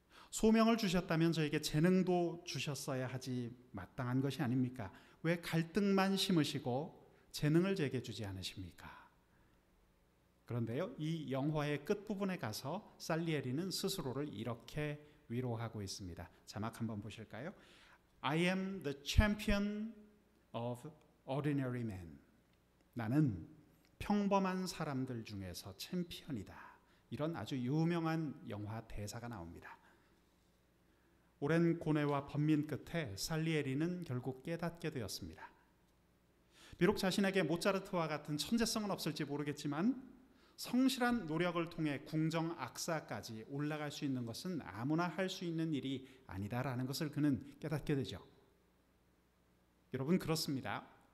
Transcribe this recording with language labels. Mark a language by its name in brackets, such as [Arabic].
[Korean] 소명을 주셨다면 저에게 재능도 주셨어야 하지 마땅한 것이 아닙니까? 왜 갈등만 심으시고 재능을 제게 주지 않으십니까? 그런데요, 이 영화의 끝부분에 가서 살리에리는 스스로를 이렇게 위로하고 있습니다. 자막 한번 보실까요? [English] I am the champion of ordinary men. [Korean] 나는 평범한 사람들 중에서 챔피언이다. 이런 아주 유명한 영화 대사가 나옵니다. 오랜 고뇌와 번민 끝에 살리에리는 결국 깨닫게 되었습니다. 비록 자신에게 모차르트와 같은 천재성은 없을지 모르겠지만 성실한 노력을 통해 궁정 악사까지 올라갈 수 있는 것은 아무나 할 수 있는 일이 아니다라는 것을 그는 깨닫게 되죠. 여러분, 그렇습니다.